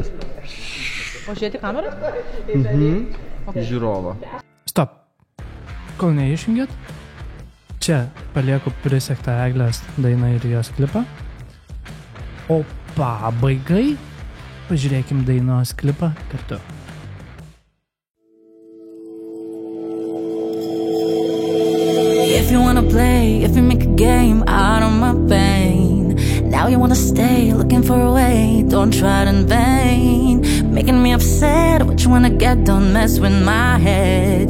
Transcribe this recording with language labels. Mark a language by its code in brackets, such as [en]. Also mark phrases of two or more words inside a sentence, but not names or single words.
[lt] O žiūrėti kamerą? Žiūrovą. Stop. Kol neišjungėt, čia palieku prisektą Eglės dainą ir jos klipą. O pabaigai pažiūrėkim dainos klipą kartu. [en] If you wanna play, if you make a game out of my pain, now you wanna stay looking for a way, don't try it in vain. Making me upset, what you wanna get, don't mess with my head.